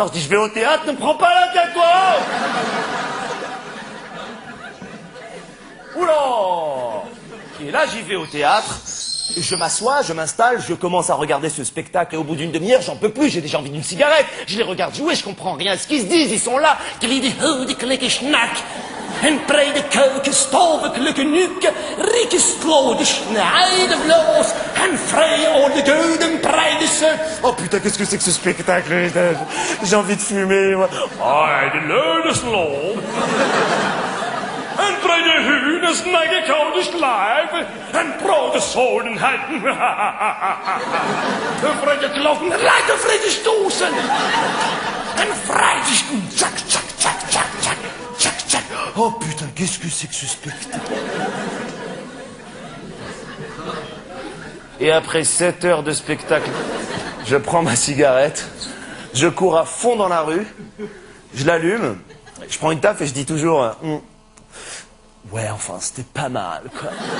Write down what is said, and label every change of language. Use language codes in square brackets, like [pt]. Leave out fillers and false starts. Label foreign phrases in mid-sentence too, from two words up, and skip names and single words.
[fr] Je dis je vais au théâtre, ne me prends pas la tête toi. Oula! Et là, j'y vais au théâtre, je m'assois, je m'installe, je commence à regarder ce spectacle, et au bout d'une demi-heure, j'en peux plus, j'ai déjà envie d'une cigarette. Je les regarde jouer, je comprends rien à ce qu'ils se disent, ils sont là. En breide keuken, stovekelijke nuke, rieke slode, snijde vloos, en vrij oude gouden breide. Oh putain, qu'est-ce que c'est que ce spectacle? J'ai envie de fumer, moi. Ah, de leude slob. En breide hunen, snijde koude slijven, en brode zoden heiden. En vrije kloven, rijke vrije stoßen. En vrije stoen, tjak, tjak, tjak, tjak, tjak. Oh putain, qu'est-ce que c'est que ce spectacle? Et après 7 heures de spectacle, je prends ma cigarette, je cours à fond dans la rue, je l'allume, je prends une taffe et je dis toujours ouais, enfin, c'était pas mal, quoi.